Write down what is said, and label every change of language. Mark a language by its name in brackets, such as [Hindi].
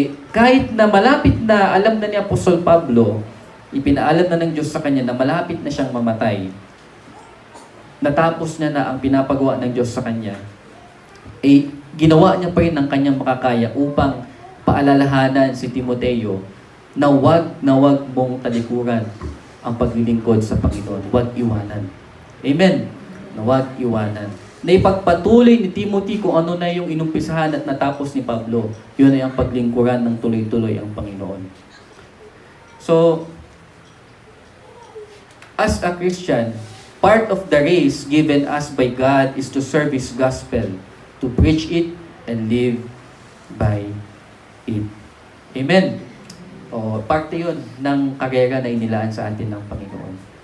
[Filipino] Kahit na malapit na, alam na ni Apostol Pablo, ipinaalam na ng Diyos sa kanya na malapit na siyang mamatay, natapos niya na ang pinapagawa ng Diyos sa kanya, ginawa niya pa rin ang kanyang makakaya upang paalalahanan si Timoteo na wag mong talikuran ang paglilingkod sa Panginoon. Huwag iwanan. Amen? Na huwag iwanan. Na ipagpatuloy ni Timothy kung ano na yung inumpisahan at natapos ni Pablo. Yun ay ang paglingkuran ng tuloy-tuloy ang Panginoon. [English] So, as a Christian, part of the race given us by God is to serve His gospel, to preach it, and live by it. [Filipino] Amen? Parte yun ng karera na inilaan sa atin ng Panginoon.